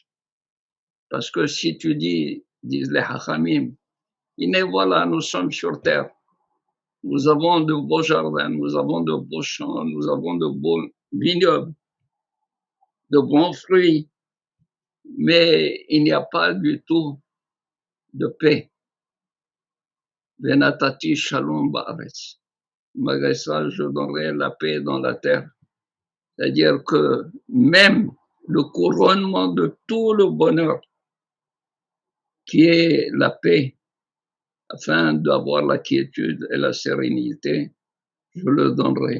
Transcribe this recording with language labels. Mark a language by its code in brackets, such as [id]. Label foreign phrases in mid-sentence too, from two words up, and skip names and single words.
[fr] Parce que si tu dis, disent les Hachamim, voilà, nous sommes sur terre. Nous avons de beaux jardins, nous avons de beaux champs, nous avons de beaux vignobles, de bons fruits, mais il n'y a pas du tout de paix. [he] ונתתי שלום בארץ. [fr] Malgré ça, je donnerai la paix dans la terre. C'est-à-dire que même le couronnement de tout le bonheur, qui est la paix, afin d'avoir la quiétude et la sérénité, je le donnerai.